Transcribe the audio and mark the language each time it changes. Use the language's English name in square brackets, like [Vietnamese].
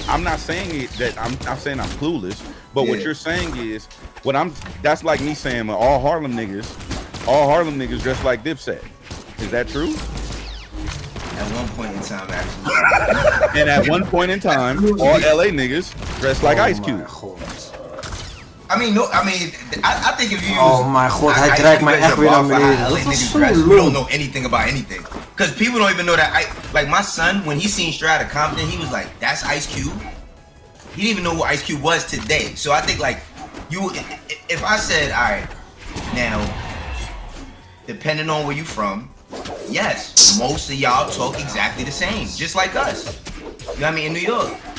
[English] I'm not saying it that I'm saying I'm clueless. But what you're saying is that's like me saying all Harlem niggas dress like Dipset. Is that true? At one point in time, actually. And at one point in time, all LA niggas dress like Ice Cube. I think if you Oh my god, [Dutch] hij draait mij echt weer naar beneden. Dat was zo leuk. [English] We don't know anything about anything. Because people don't even know that. Like my son, when he seen Straight Outta Compton, he was like, that's Ice Cube? He didn't even know who Ice Cube was today. So I think like, if I said, all right, now, depending on where you from, yes, most of y'all talk exactly the same, just like us. You know what I mean? In New York.